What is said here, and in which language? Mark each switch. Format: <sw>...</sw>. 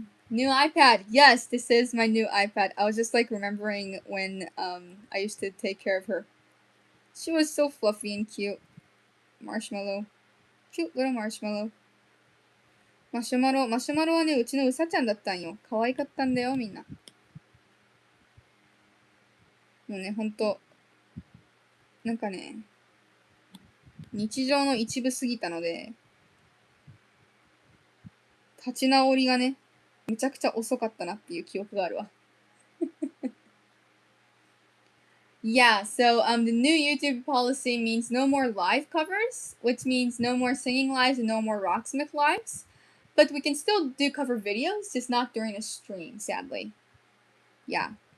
<en>New iPad. Yes, this is my new iPad. I was just remembering when I used to take care of her. She was so fluffy and cute. Marshmallow. Cute little marshmallow.</en> <ja>マシュマロはね、うちのうさちゃんだったんよ。可愛かったんだよ、みんな。もうね、ほんと。なんかね、日常の一部すぎたので、立ち直りがね、めちゃくちゃ遅かったなっていう記憶があるわ。</ja> <en>Yeah, so the new YouTube policy means no more live covers, which means no more singing lives and no more Rocksmith lives. But we can still do cover videos, just not during a stream, sadly. Yeah.</en>